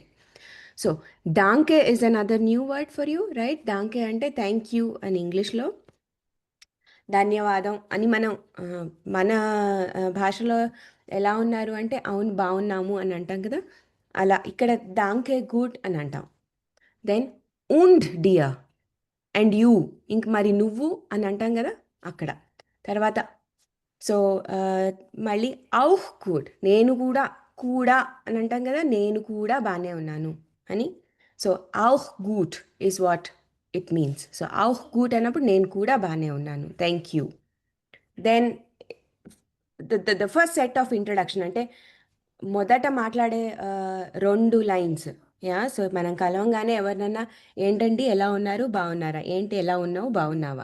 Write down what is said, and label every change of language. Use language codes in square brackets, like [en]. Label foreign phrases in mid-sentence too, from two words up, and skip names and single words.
[en] So Danke is another new word for you, right? [te] డాంకే అంటే [en] thank you [te] అని ఇంగ్లీష్లో, ధన్యవాదం అని మనం మన భాషలో ఎలా ఉన్నారు అంటే అవును బాగున్నాము అని అంటాం కదా, అలా ఇక్కడ [de] Danke gut [te] అని అంటాం. దెన్ [de] und dir [en] and you, [te] ఇంక మరి నువ్వు అని అంటాం కదా అక్కడ. తర్వాత సో మళ్ళీ [de] auch gut, [te] నేను కూడా అని అంటాం కదా, నేను కూడా బాగానే ఉన్నాను అని. [en] సో [de] auch gut [en] is what it means. [te] సో [de] auch gut [te] అన్నప్పుడు నేను కూడా బాగానే ఉన్నాను, [en] thank you. then the first set of introduction అంటే మొదట మాట్లాడే 2 లైన్స్. [te] సో మనం కలవంగానే ఎవరినన్నా ఏంటండి ఎలా ఉన్నారు, బాగున్నారా, ఏంటి ఎలా ఉన్నావు, బాగున్నావా.